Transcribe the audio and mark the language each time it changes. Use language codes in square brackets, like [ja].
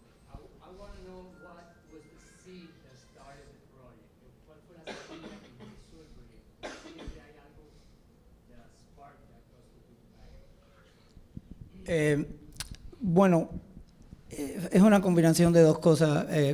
[en] I want to know what was the seed that started the project. [es] ¿Cuál fue la semilla que empezó el proyecto? Siempre hay algo, the spark that goes to the back. Bueno, es una combinación de dos cosas.